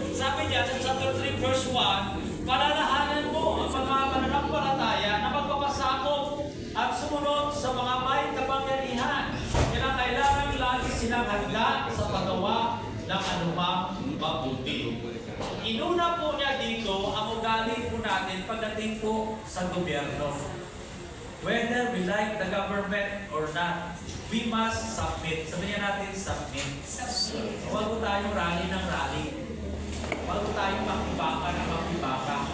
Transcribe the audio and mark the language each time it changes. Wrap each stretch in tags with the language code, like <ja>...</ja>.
<tl>Sabi niya sa chapter 3 verse 1, palalahanan mo ang mga mananampalataya na magpapasakop at sumunod sa mga may kapangyarihan. Kailangan lagi silang handa sa paggawa ng anumang mabuti. Inuna po niya dito ang ugali po natin pagdating po sa gobyerno.</tl> <en>Whether we like the government or not, we must submit.</en> <tl>Sabihin natin, submit. Huwag po tayong rally ng rally. Huwag po tayong makibaka ng makibaka.</tl>